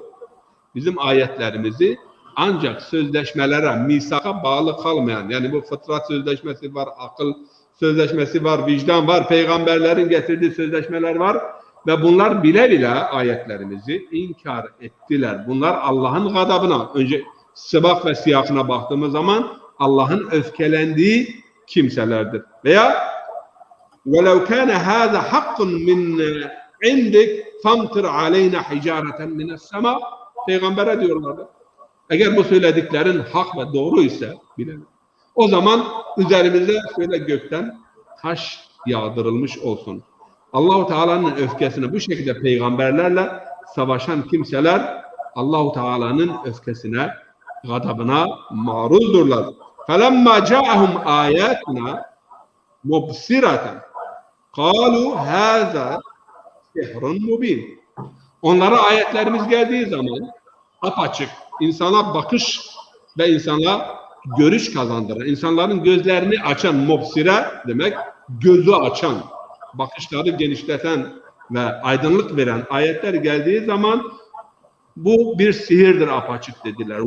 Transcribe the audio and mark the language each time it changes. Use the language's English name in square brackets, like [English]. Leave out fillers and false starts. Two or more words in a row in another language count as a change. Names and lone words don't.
[Turkish] Bizim ayetlerimizi ancak sözleşmelere, misaka bağlı kalmayan, yani bu fıtrat sözleşmesi var, akıl sözleşmesi var, vicdan var, peygamberlerin getirdiği sözleşmeler var ve bunlar bile bile ayetlerimizi inkar ettiler. Bunlar Allah'ın gadabına, önce sıbak ve siyakına baktığımız zaman Allah'ın öfkelendiği kimselerdir. [Arabic] Veya وَلَوْ كَانَ هَذَا حَقٌّ مِنْ عِنْدِكْ فَامْطِرْ عَلَيْنَا حِجَارَةً مِنَ السَّمَاءِ [Turkish] Peygambere diyorlardı. Eğer bu söylediklerin hak ve doğru ise bilelim. O zaman üzerimize şöyle gökten taş yağdırılmış olsun. Allah-u Teala'nın öfkesine bu şekilde peygamberlerle savaşan kimseler Allah-u Teala'nın öfkesine, gadabına maruzdurlar. [Arabic] فَلَمَّا جَاءَهُمْ آيَاتُنَا مُبْصِرَةً قَالُوا هَذَا سِحْرٌ مُبِينٌ [Turkish] Onlara ayetlerimiz geldiği zaman apaçık, insana bakış ve insana görüş kazandıran, insanların gözlerini açan, mubsire demek gözü açan, bakışları genişleten ve aydınlık veren ayetler geldiği zaman bu bir sihirdir apaçık dediler.